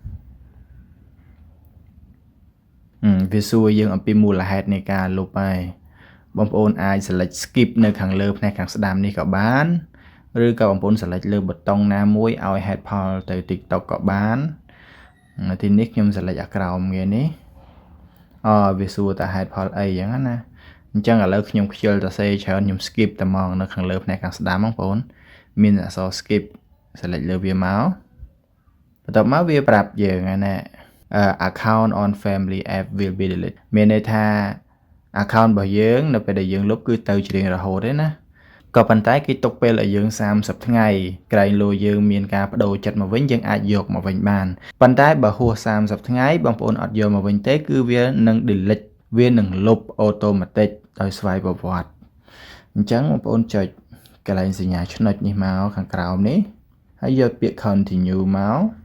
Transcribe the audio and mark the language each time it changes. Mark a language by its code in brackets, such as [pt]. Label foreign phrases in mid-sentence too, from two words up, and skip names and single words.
[km] វាសួរយើងអំពីមូលហេតុនៃការលុបហើយបងប្អូនអាច [en] select skip [km] នៅខាងលើផ្នែកខាងស្ដាំនេះក៏បានឬក៏បងប្អូន select លើប៊ូតុងណាមួយឲ្យ [en] head poll [km] ទៅ TikTok ក៏បានទីនេះខ្ញុំ select អា ក្រោមគេនេះវាសួរតា [en] head poll [km] អីចឹងណាអញ្ចឹងឥឡូវខ្ញុំខ្ជិលទៅសេច្រើនខ្ញុំ skip តែហ្មងនៅខាងលើផ្នែកខាងស្ដាំបងប្អូនមានអក្សរ [en] skip select [km] លើវាមកបន្ទាប់មកវាប្រាប់យើងណា [en] account on family app will be deleted [km] មានន័យថា account របស់យើងនៅពេលដែលយើងលុប គឺទៅជារៀងរហូតទេណាក៏ប៉ុន្តែគេទុកពេលឲ្យយើង30ថ្ងៃក្រែងលោយើងមានការបដូរចិត្តមកវិញយើងអាចយកមកវិញបានប៉ុន្តែបើហួស30ថ្ងៃបងប្អូនអត់យកមកវិញទេគឺវានឹង delete វានឹងលុប automatic ដោយស្វ័យប្រវត្តិអញ្ចឹងបងប្អូនចុចកន្លែងសញ្ញាឆ្នុចនេះមកខាងក្រោមនេះហើយយកពាក្យ continue មក